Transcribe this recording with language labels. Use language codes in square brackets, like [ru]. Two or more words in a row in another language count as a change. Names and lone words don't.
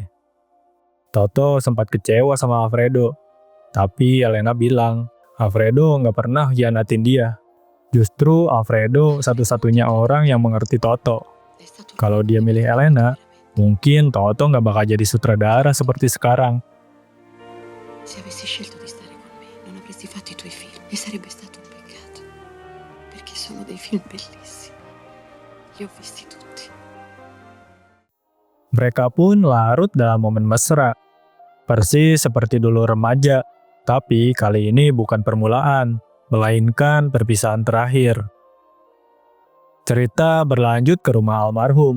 [id] Toto sempat kecewa sama Alfredo, tapi Helena bilang Alfredo nggak pernah hianatin dia. Justru Alfredo satu-satunya orang yang mengerti Toto. Kalau dia milih Helena, mungkin Toto nggak bakal jadi sutradara seperti sekarang. [it] Se avessi scelto di stare con me, non avresti fatto i tuoi film e sarebbe stato un peccato. Perché sono dei film bellissimi. Li ho visti tutti. [id] Mereka pun larut dalam momen mesra. Persis seperti dulu remaja, tapi kali ini bukan permulaan, melainkan perpisahan terakhir. Cerita berlanjut ke rumah almarhum.